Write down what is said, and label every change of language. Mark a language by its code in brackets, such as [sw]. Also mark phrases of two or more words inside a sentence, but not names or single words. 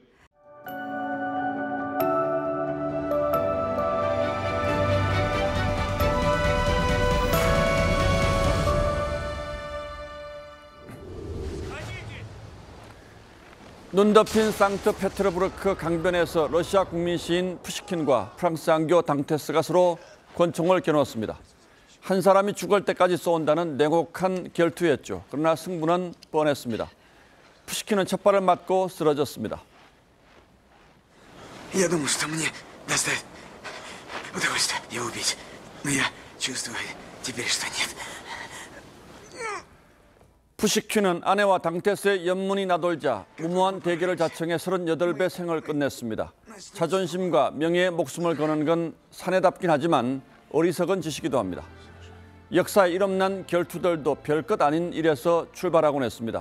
[ko] 눈 덮인 상트페테르부르크 강변에서 러시아 국민 시인 푸시킨과 프랑스 장교 당테스가 서로 권총을 겨누었습니다. 한 사람이 죽을 때까지 쏜다는 냉혹한 결투였죠. 그러나 승부는 뻔했습니다. 푸시킨은 첫 발을 맞고 쓰러졌습니다. [ru] Я думал, что мне доставит удовольствие его убить, но я чувствую теперь, что нет. [ko] 푸시킨은 아내와 당테스의 연문이 나돌자 무모한 대결을 자청해 38배 생을 끝냈습니다. 자존심과 명예에 목숨을 거는 건 사내답긴 하지만 어리석은 짓이기도 합니다. 역사에 일없는 결투들도 별것 아닌 일에서 출발하곤 했습니다.